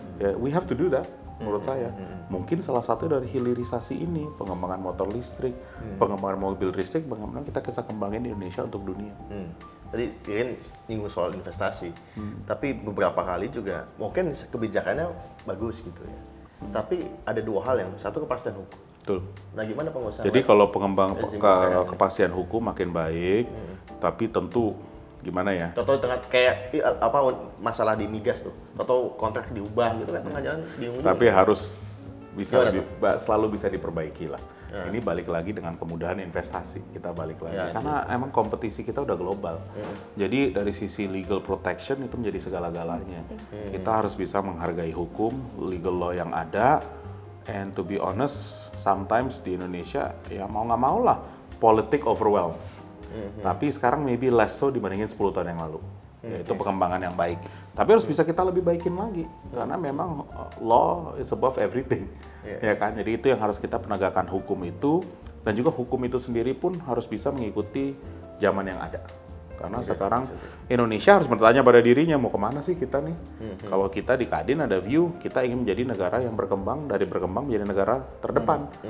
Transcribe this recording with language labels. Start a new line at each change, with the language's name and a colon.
English: Ya, we have to do that,
Indonesian: menurut saya. Mungkin salah satu dari hilirisasi ini, pengembangan motor listrik, pengembangan mobil listrik, pengembangan kita bisa kembangin di Indonesia untuk dunia. Tadi Irin nyinggung soal investasi, tapi beberapa kali juga mungkin kebijakannya bagus gitu ya. Tapi ada 2 hal yang, satu kepastian hukum. Betul. Nah gimana pengusaha? Jadi kalau pengembangan kepastian hukum makin baik, tapi tentu gimana ya? Toto tengah kayak apa masalah di migas tuh, Toto kontrak diubah gitu kan tengah jalan bingung. Tapi harus bisa selalu bisa diperbaiki lah. Ini balik lagi dengan kemudahan investasi, kita balik lagi karena emang kompetisi kita udah global. Jadi dari sisi legal protection itu menjadi segala-galanya. Kita harus bisa menghargai hukum, legal law yang ada,
English: and to be honest, sometimes
Indonesian: di Indonesia ya mau nggak mau lah politik overwhelms. Tapi sekarang
English: maybe less so
Indonesian: dibandingin 10 tahun yang lalu. Itu pengembangan yang baik. Tapi harus bisa kita lebih baikin lagi. Karena memang
English: law is above everything.
Indonesian: Ya kan? Jadi itu yang harus kita penegakan hukum itu. Dan juga hukum itu sendiri pun harus bisa mengikuti zaman yang ada. Karena sekarang Indonesia harus bertanya pada dirinya, mau kemana sih kita nih? Kalau kita di Kadin ada view, kita ingin menjadi negara yang berkembang, dari berkembang menjadi negara terdepan.